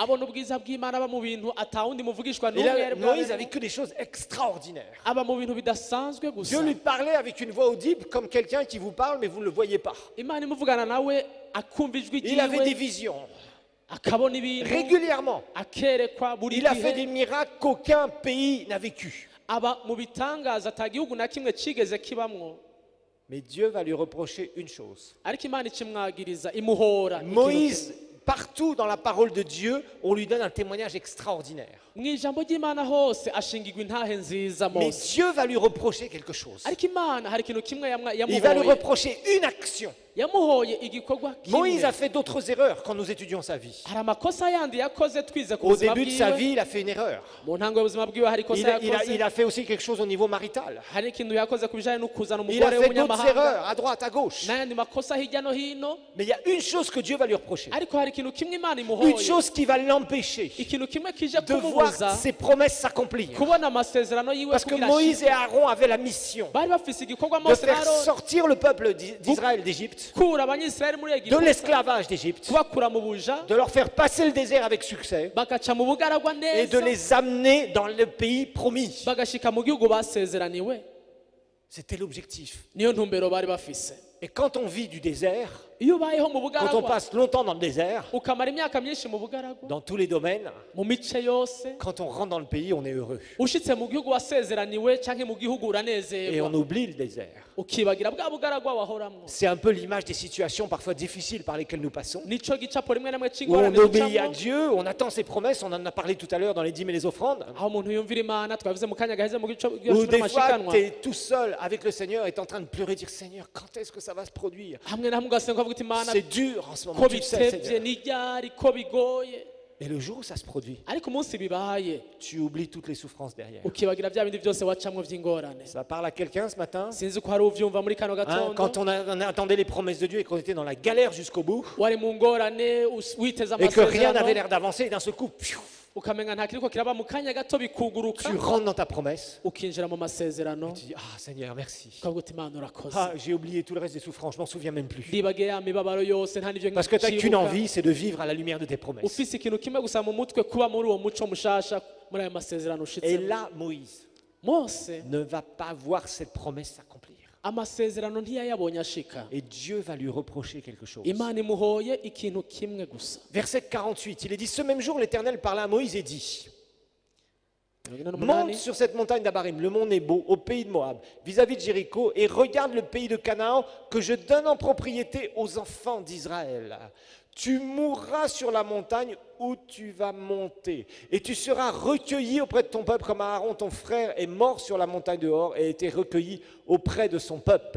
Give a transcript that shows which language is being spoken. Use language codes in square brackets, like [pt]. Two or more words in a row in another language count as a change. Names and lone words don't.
[rn] abona ubwiza bw'Imana aba mu bintu atawundi muvugishwa n'umwe yari [fr] Moïse a [rn] bwabeho. [fr] vécu des choses extraordinaires. [rn] Aba mu bintu bidasanzwe gusa. [fr] Dieu lui parlait avec une voix audible comme quelqu'un qui vous parle mais vous ne le voyez pas. [rn] Imana imuvugana nawe akumva ijwi [fr] Il avait des [rn] ryiwe [fr] visions [rn] akabona ibintu [fr] régulièrement. [rn] akerekwa buri [fr] Il a fait des [rn] gihe [fr] miracles qu'aucun pays n'a vécu. [rn] aba mu bitangaza ata gihugu na kimwe cigeze kibamwo. [fr] Mais Dieu va lui reprocher une chose. [rn] Ariko Imana ikimwagiriza imuhora ikintu Moïse, kimwe. [fr] partout dans la parole de Dieu, on lui donne un témoignage extraordinaire. [rn] Mu ijambo ry'Imana hose ashingirwa intahe nziza [fr] Mais Mose. Dieu va lui reprocher quelque chose. [rn] Ariko Imana hari ikintu kimwe [fr] Il va lui [rn] yamuhoye. [fr] reprocher une action. [rn] Yamuhoye igikorwa [fr] Moïse a [rn] kimwe. [fr] fait d'autres erreurs quand nous étudions sa vie. [rn] Hari amakosa yandi yakoze twize ku [fr] Au [rn] buzima [fr] début de sa [rn] bwiwe. [fr] vie, il a fait une erreur. [rn] Mu ntango y'ubuzima bwiwe hari ikosa [fr] Il [rn] yakoze. [fr] a fait aussi quelque chose au niveau marital. [rn] Hari ikintu yakoze ku bijanye no kuzana [fr] Il a [rn] umugore [fr] fait d'autres [rn] w'umunyamahanga. [fr] erreurs à droite, à gauche. [rn] N'ayandi makosa hirya no hino. [fr] Mais il y a une chose que Dieu va lui reprocher. [rn] Ariko hari ikintu kimwe imana [fr] Une [rn] imuhoye [fr] chose qui va l'empêcher [rn] ikintu kimwe kije [fr] de voir [rn] kumubuza [fr] ses promesses s'accomplir. [rn] kubona amasezerano yiwe [fr] Parce que [rn] kugira [fr] Moïse et [rn] ashike. [fr] Aaron avaient la mission [rn] bari bafise igikorwa [fr] de [rn] mose na [fr] faire aroni sortir le peuple d'Israël d'Égypte, [rn] kura abanyisirayeli muri [fr] de egiputa l'esclavage d'Égypte, [rn] kubakura mu buja [fr] de leur faire passer le désert avec succès [rn] bagaca mu bugaragwa [fr] et de [rn] neza [fr] les amener dans le pays promis. [rn] bagashika mu gihugu basezeraniwe. [fr] C'était l'objectif. [rn] Niyo ntumbero bari bafise. [fr] Et quand on vit du désert, [rn] iyo ubayeho mu [fr] quand on [rn] bugaragwa [fr] passe longtemps dans le désert, [rn] ukamara imyaka myinshi mu bugaragwa [fr] dans tous les domaines, [rn] mu mice yose [fr] quand on rentre dans le pays, on est heureux. [rn] ushitse mu gihugu wasezeraniwe canke mu gihugu [fr] Et [rn] uranezerwa [fr] on oublie le désert. [rn] ukibagira bwa bugaragwa wahoramwo. [fr] C'est un peu l'image des situations parfois difficiles par lesquelles nous passons. [rn] Nico gicapo rimwe na rimwe [fr] Où on [rn] c'ingorane [fr] obéit à [rn] ducamwo [fr] Dieu, on attend ses promesses, on en a parlé tout à l'heure dans les dîmes et les offrandes. [rn] aho umuntu yumvira imana twavuze mu kanya gaheze mu gico [fr] Ou des fois, [rn] cy'amashikanwa [fr] tu es tout seul avec le Seigneur et tu es en train de pleurer, dire Seigneur, quand est-ce que ça va se produire? [rn] hamwe na hamwe ugasenga ukavuga uti imana [fr] C'est dur en ce moment, [rn] ko [fr] tu le sais, [rn] bitevye [fr] Seigneur. [rn] n'iryari ko bigoye [fr] Et le jour où ça se produit, [rn] ariko umunsi bibaye [fr] tu oublies toutes les souffrances derrière. [rn] ukibagira bya bindi byose wacamwo vy'ingorane. [fr] Ça parle à quelqu'un ce matin? [rn] Sinzi ko hari uvyumva muri kano [fr] Hein, [rn] gatondo [fr] quand on attendait les promesses de Dieu et qu'on était dans la galère jusqu'au bout, [rn] wari mu ngorane witeze [fr] et que rien n'avait [rn] amasezerano [fr] l'air d'avancer, et d'un seul coup, pfiou, [rn] ukamenya nta kiriko kiraba mu kanya gato bikuguruka [fr] tu rentres dans ta promesse. [rn] ukinjira mu masezerano [fr] Tu dis, ah Seigneur, merci. [rn] ukavuga uti imana urakoze [fr] Ah, j'ai oublié tout le reste des souffrances, je m'en souviens même plus. [rn] ndibagiye ya mibabaro yose nta n'ivyo [fr] Parce que tu n'as qu'une [rn] ncibuka. [fr] envie, c'est de vivre à la lumière de tes promesses. [rn] ufise ikintu kimwe gusa mu mutwe kuba muri uwo muco mushasha muri ayo masezerano [fr] Et [rn] ushitsemo. [fr] là, Moïse Mose ne va pas voir cette promesse s'accomplir. [rn] amasezerano ntiyayabonye ashika. [fr] Et Dieu va lui reprocher quelque chose. [rn] Imana imuhoye ikintu kimwe gusa. [fr] Verset 48, il est dit, ce même jour, l'Éternel parla à Moïse et dit, monte sur cette montagne d'Abarim, le mont Nebo, au pays de Moab, vis-à-vis de Jéricho, et regarde le pays de Canaan que je donne en propriété aux enfants d'Israël. Tu mourras sur la montagne où tu vas monter, et tu seras recueilli auprès de ton peuple comme Aaron, ton frère, est mort sur la montagne de Hor et a été recueilli auprès de son peuple.